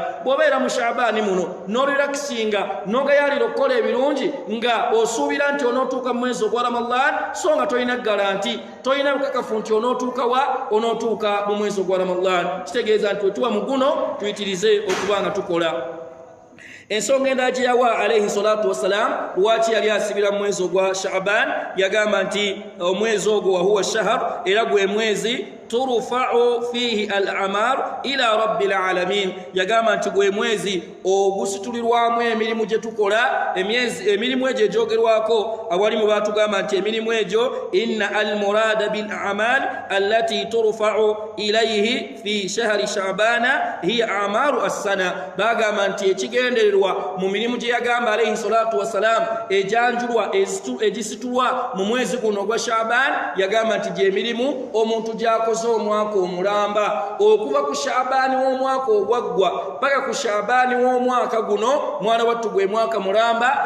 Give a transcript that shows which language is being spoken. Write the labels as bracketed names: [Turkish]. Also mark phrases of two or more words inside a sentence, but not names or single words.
[Ganda] Bw'obeera mu Sha'ban muno n'orelakisinga n'ogayaalira okukola ebirungi nga osuubira nti onootuuka mu mwezi ogwa Ramadan, so nga tolina garanti, tolina bukakafu nti onootuuka mu mwezi ogwa Ramadan. Kitegeeza nti wetuwa mu guno tuyitirize okuba nga tukola. Ensonga endala gye yawa [Arabic] عليه الصلاة والسلام [Ganda] lwaki yali asibira mu mwezi ogwa Sha'ban, yagamba nti omwezi ogwo [Arabic] وهو شهر, [Ganda] era gwe mwezi [Arabic] ترفع فيه الأعمال إلى رب العالمين. [Ganda] Yagamba nti gwe mwezi ogusitulirwamu emirimu gye tukola, emirimu egyo egyogerwako. Abalimu baatugamba nti emirimu egyo [Arabic] إن المراد بالأعمال التي ترفع إليه في شهر شعبان هي أعمال السنة. [Ganda] Bagamba nti ekigendererwa mu mirimu gye yagamba [Arabic] عليه الصلاة والسلام [Ganda] ejanjulwa egisitulwa mu mwezi guno ogwa Sha'ban, yagamba nti gye mirimu omuntu gy'akoze omwaka omulamba, okuva ku Sha'ban w'omwaka ogwaggwa paka ku Sha'ban w'omwaka guno, mwana wattu gwe mwaka mulamba.